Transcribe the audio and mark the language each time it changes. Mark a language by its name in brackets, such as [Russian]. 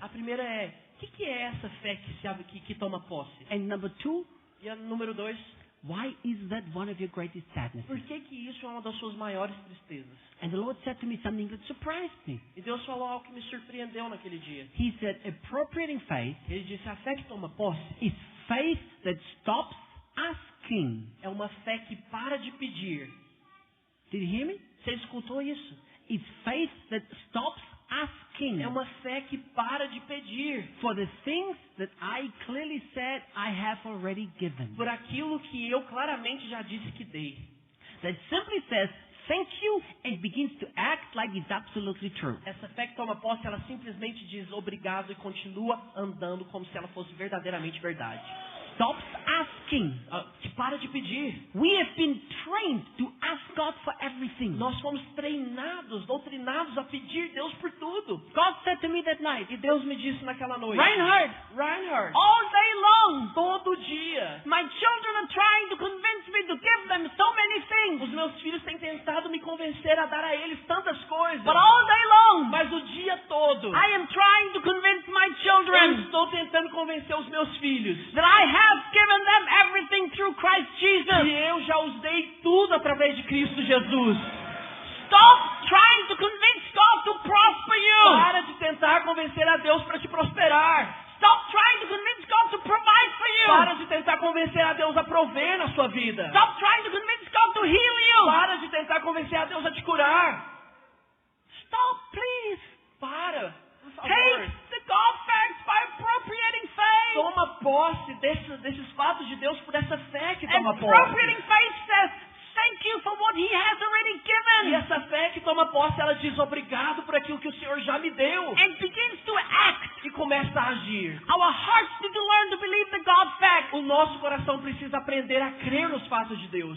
[Portuguese] A primeira é, o que é essa fé que toma posse? [English] And number two, [Portuguese] E a número 2, [English] why is that one of your greatest sadnesses? [Portuguese] por que isso é uma das suas maiores tristezas? [English] And the Lord said to me something that surprised me. [Portuguese] E Deus falou algo que me surpreendeu naquele dia. [English] He said, appropriating faith [Portuguese] Ele disse, a fé que toma posse [English] is faith that stops asking. [Portuguese] é uma fé que para de pedir. [English] Did you hear me? [Portuguese] Você escutou isso? [English] It's faith that stops asking [Portuguese] É uma fé que para de pedir [English] for the things that I clearly said I have already given. [Portuguese] por aquilo que eu claramente já disse que dei. [English] That simply says, thank you, and begins to act like it's absolutely true. [Portuguese] Essa fé que toma posse, ela simplesmente diz obrigado e continua andando como se ela fosse verdadeiramente verdade. [English] Stops asking. [Portuguese] Que para de pedir. [English] We have been trained to ask God for everything. [Portuguese] Nós fomos treinados, doutrinados a pedir Deus por tudo. [English] God said to me that night, [Portuguese] E Deus me disse naquela noite, [English] Reinhard, [Portuguese] Reinhard, [English] all day long, [Portuguese] todo dia, [English] my children are trying to convince me to give them so many things. [Portuguese] os meus filhos têm tentado me convencer a dar a eles tantas coisas. [English] But all day long, [Portuguese] Mas o dia todo, [English] I am trying to convince my [Portuguese] eu [English] children [Portuguese] estou tentando convencer os meus filhos [English] that I have given them everything through Christ [Portuguese] que [English] Jesus. [Portuguese] eu já os dei tudo através de Cristo Jesus. [English] Stop trying to convince God to prosper you. [Portuguese] Para de tentar convencer a Deus para te prosperar. [English] Stop trying to convince God to provide for you. [Portuguese] Para de tentar convencer a Deus a prover na sua vida. [English] Stop trying to convince God to heal you. [Portuguese] Para de tentar convencer a Deus a te curar. [English] Stop, please. [Portuguese] Para, por favor. [English] Take the God facts by appropriating faith. [Portuguese] Toma posse desses fatos de Deus por essa fé que [English] And [Portuguese] toma posse. [English] appropriating faith says, thank you for what He has already [Portuguese] E [English] given. [Portuguese] essa fé que toma posse, ela diz obrigado por aquilo que o Senhor já me deu. [English] And begins to act. [Portuguese] E começa a agir. [English] Our hearts need to learn to believe the God facts. [Portuguese] O nosso coração precisa aprender a crer nos fatos de Deus.